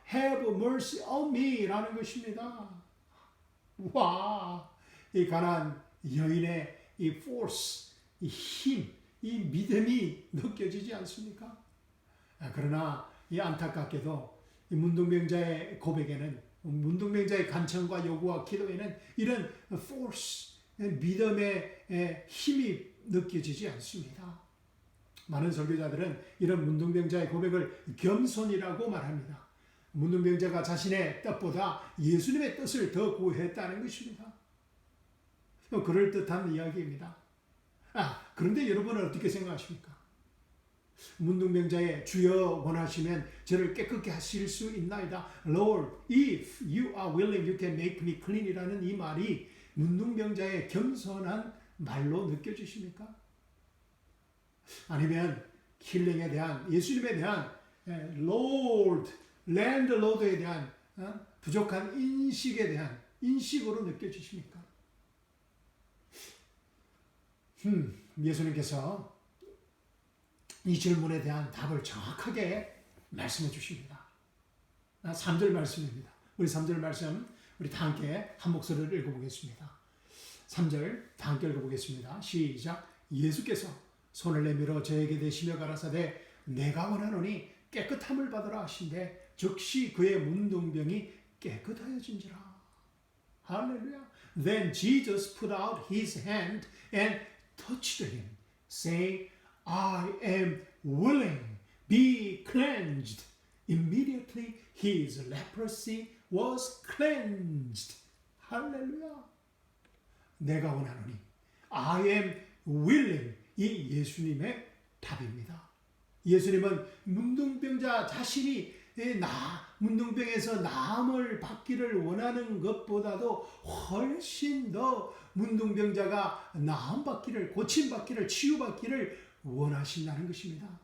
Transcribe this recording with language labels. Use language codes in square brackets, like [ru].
[en] Have mercy on me [ko] 라는 것입니다. 와, 이 가나안 여인의 이 force, 이 힘, 이 믿음이 느껴지지 않습니까? 그러나 이 안타깝게도 이 문둥병자의 고백에는, 문둥병자의 간청과 요구와 기도에는 이런 force, 믿음의 힘이 느껴지지 않습니다. 많은 설교자들은 이런 문둥병자의 고백을 겸손이라고 말합니다. 문둥병자가 자신의 뜻보다 예수님의 뜻을 더 구했다는 것입니다. 그럴듯한 이야기입니다. 그런데 여러분은 어떻게 생각하십니까? 문둥병자의 주여 원하시면 저를 깨끗게 하실 수 있나이다. [en] Lord, if you are willing, you can make me clean [ko] 이라는 이 말이 문둥병자의 겸손한 말로 느껴지십니까? 아니면 힐링에 대한, 예수님에 대한 Lord, 랜드로드에 대한 부족한 인식에 대한 인식으로 느껴지십니까? 예수님께서 이 질문에 대한 답을 정확하게 말씀해 주십니다. 3절 말씀입니다. 우리 3절 말씀 우리 다 함께 한 목소리를 읽어보겠습니다. 3절 다 함께 읽어보겠습니다. 시작. 예수께서 손을 내밀어 저에게 대시며 가라사대 내가 원하노니 깨끗함을 받으라 하신대 즉시 그의 문둥병이 깨끗하여진지라. 할렐루야. [en] Then Jesus put out his hand and touched him, saying, I am willing, be cleansed. Immediately his leprosy was cleansed. [ko] 할렐루야. 내가 원하노니 [en] I am willing. [ko] 이 예수님의 답입니다. 예수님은 문둥병자 자신이 문둥병에서 나음을 받기를 원하는 것보다도 훨씬 더 문둥병자가 나음받기를, 고침받기를, 치유받기를 원하신다는 것입니다.